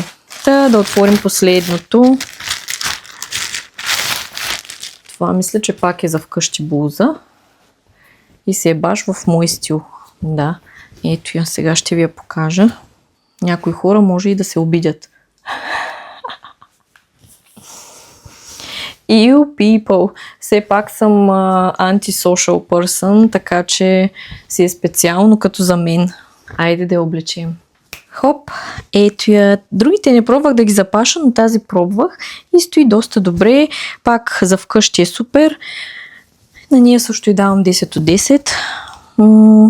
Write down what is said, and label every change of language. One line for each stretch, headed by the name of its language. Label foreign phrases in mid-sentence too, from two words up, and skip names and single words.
Bulgarian: Да отворим последното. Това мисля, че пак е за вкъщи блуза. И се е баш в мой стил. Да, ето я, сега ще ви я покажа. Някои хора може и да се обидят.
English: You people.
Bulgarian: Все пак съм
English: anti-social person,
Bulgarian: така че си е специално като за мен. Айде да я облечем. Хоп, ето я. Другите не пробвах да ги запаша, но тази пробвах и стои доста добре. Пак за вкъщи е супер. На нея също и давам 10 от 10.